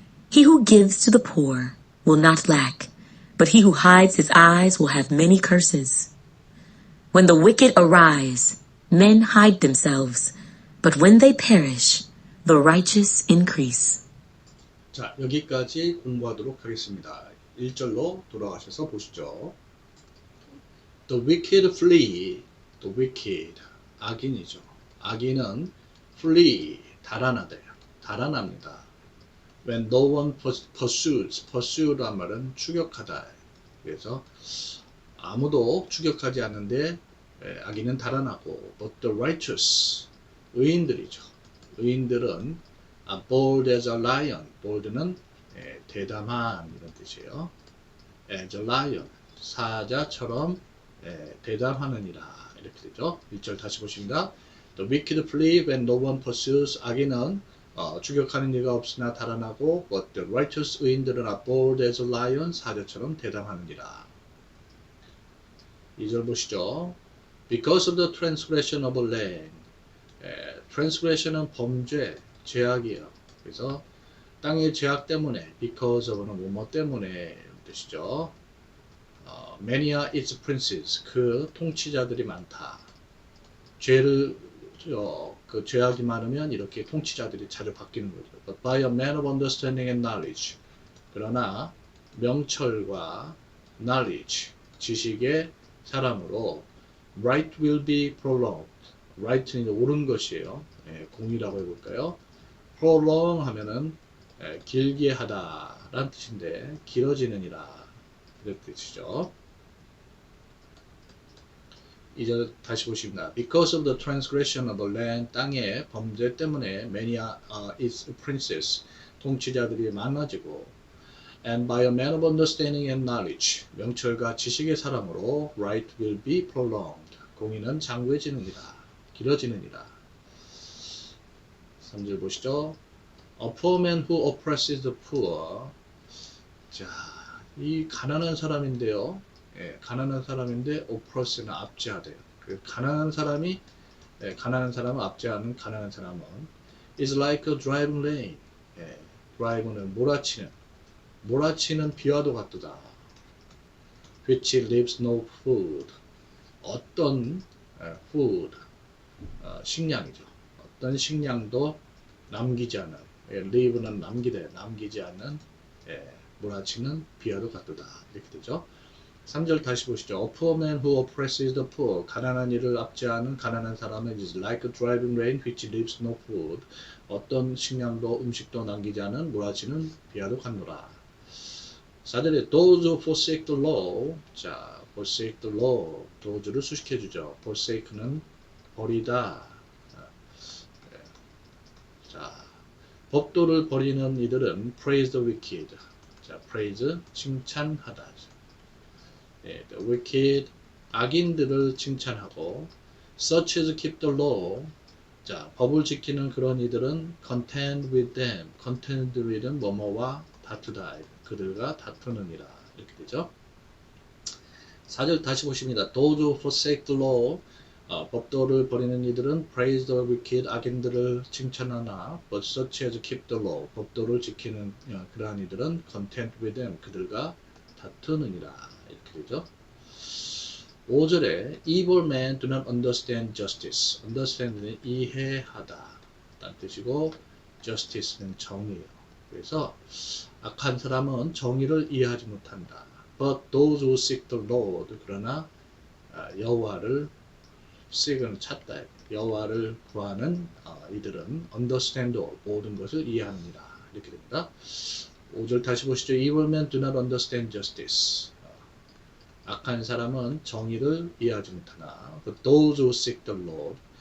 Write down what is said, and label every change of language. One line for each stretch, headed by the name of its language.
English: He who gives to the poor will not lack, but he who hides his eyes will have many curses. When the wicked arise, men hide themselves, but when they perish, the righteous increase.
Korean: 자, 여기까지 공부하도록 하겠습니다. 1절로 돌아가셔서 보시죠.
English: The wicked flee. The wicked.
Korean: 악인이죠. 악인은 flee. 달아납니다.
English: When no one pursues.
Korean: pursue란 말은 추격하다. 그래서 아무도 추격하지 않는데 악인은 달아나고
English: but the righteous.
Korean: 의인들이죠. 의인들은
English: bold as a lion.
Korean: bold는 대담한 이런 뜻이에요.
English: as a lion.
Korean: 사자처럼 대담하느니라. 이렇게 되죠. 1절 다시 보십니다.
English: The wicked flee when no one pursues.
Korean: 악인은 추격하는 이가 없으나 달아나고
English: but the righteous.
Korean: 의인들은
English: bold as a lion.
Korean: 사자처럼 대담하느니라. 2절 보시죠.
English: Because of the transgression of a land.
Korean: transgression은 범죄, 죄악이에요. 그래서 땅의 죄악 때문에,
English: because of
Korean: 는 뭐뭐 때문에 이런 뜻이죠.
English: many are its princes.
Korean: 그 통치자들이 많다. 죄를 그 죄악이 많으면 이렇게 통치자들이 자주 바뀌는 거죠.
English: But by a man of understanding and knowledge.
Korean: 그러나 명철과
English: knowledge,
Korean: 지식의 사람으로
English: right will be prolonged.
Korean: right는 옳은 것이에요. 공이라고 해볼까요? prolong 하면은 길게 하다 라는 뜻인데 길어지느니라 이런 뜻이죠. 이제 다시 보십니다.
English: Because of the transgression of the land,
Korean: 땅의 범죄 때문에
English: many are its princes,
Korean: 통치자들이 많아지고
English: and by a man of understanding and knowledge,
Korean: 명철과 지식의 사람으로
English: right will be prolonged,
Korean: 공의는 장구해지느니라, 길어지느니라. 3절 보시죠.
English: A poor man who oppresses the poor.
Korean: 자, 이 가난한 사람인데요. 가난한 사람인데 oppress는 압제하대요. 가난한 사람은 압제하는 가난한 사람은
English: is like a driving rain.
Korean: drive는 몰아치는 비와도 같도다.
English: which leaves no food.
Korean: 어떤 food, 식량이죠. 어떤 식량도 남기지 않는, leave는 남기지 않는, 몰아치는 비와도 같도다. 이렇게 되죠. 3절 다시 보시죠.
English: A poor man who oppresses the poor.
Korean: 가난한 이를 압제하는 가난한 사람은
English: is like a driving rain which leaves no food.
Korean: 어떤 식량도 음식도 남기지 않은 몰아치는 비와도 같노라. 4절에
English: those who forsake the law. 자, forsake the law.
Korean: those를 수식해주죠. forsake는 버리다. 자, 법도를 버리는 이들은
English: praise the wicked.
Korean: 자, praise 칭찬하다.
English: the wicked
Korean: 악인들을 칭찬하고
English: such as keep the law.
Korean: 자, 법을 지키는 그런 이들은
English: contend with them.
Korean: contend with은 뭐뭐와 다투다. 그들과 다투느니라. 이렇게 되죠. 4절 다시 보십니다.
English: Those who forsake the law.
Korean: 법도를 버리는 이들은
English: praise the wicked.
Korean: 악인들을 칭찬하나
English: but such as keep the law.
Korean: 법도를 지키는 그러한 이들은
English: contend with them.
Korean: 그들과 다투느니라. 이렇게 되죠. 5절에
English: evil men do not understand justice.
Korean: understand는 이해하다 라는 뜻이고 justice는 정의예요. 그래서 악한 사람은 정의를 이해하지 못한다.
English: But those who seek the Lord.
Korean: 그러나 여호와를 seek은 찾다. 여호와를 구하는 이들은
English: understand all.
Korean: 모든 것을 이해합니다. 이렇게 됩니다. 5절 다시 보시죠.
English: Evil men do not understand justice.
Korean: 악한 사람은 정의를 이해하지 못하나
English: But those who seek the Lord.